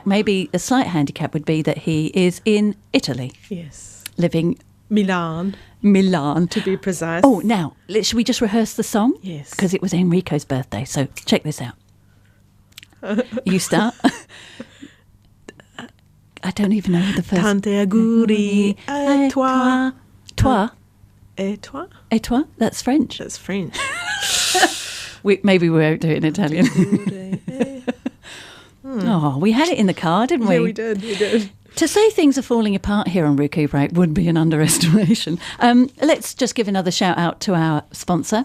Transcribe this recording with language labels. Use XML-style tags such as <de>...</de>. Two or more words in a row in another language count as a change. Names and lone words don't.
<en>Maybe a slight handicap would be that he is in Italy, Yes. living Milan, to be precise. Oh, now, should we just rehearse the song? Yes. Because it was Enrico's birthday, so check this out. You start. I don't even know the first...</en> <it>Tante auguri</it> <fr>à toi. Toi. Et toi? Et toi?</fr> <en>That's French. That's French. Maybe we won't do it in Italian. Oh, we had it in the car, didn't we? Yeah, we did. To say things are falling apart here on ReCooper8 would be an underestimation. Let's just give another shout out to our sponsor.</en>